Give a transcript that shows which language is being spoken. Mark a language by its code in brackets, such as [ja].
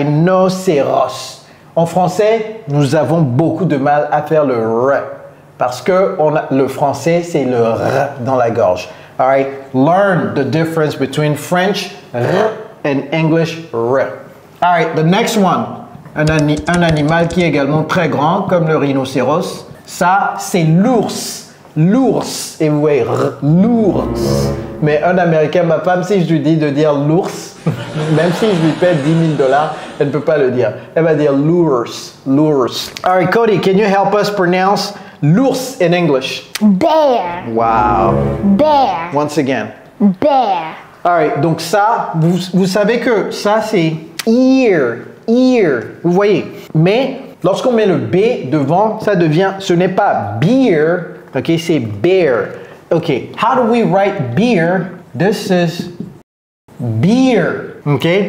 [fr] Rhinocéros. En français, nous avons beaucoup de mal à faire le r. Parce que le français, c'est le r dans la gorge. [en] All right? Learn the difference between French r and English r. All right, the next one. [fr] Un animal qui est également très grand, comme le rhinocéros. Ça, c'est l'ours. L'ours. Et vous voyez, l'ours. Mais un Américain, ma femme, si je lui dis de dire l'ours, même si je lui paie $10 000, elle ne peut pas le dire. Elle va dire l'ours. [en] All right, Cody, can you help us pronounce l'ours in English? Bear. Wow. Bear. Once again. Bear. [fr] All right, donc ça, vous savez que ça, c'est ear. Vous voyez. Mais lorsqu'on met le B devant, ça devient, ce n'est pas beer, ok, c'est bear. [en] Ok, how do we write beer? This is beer, ok?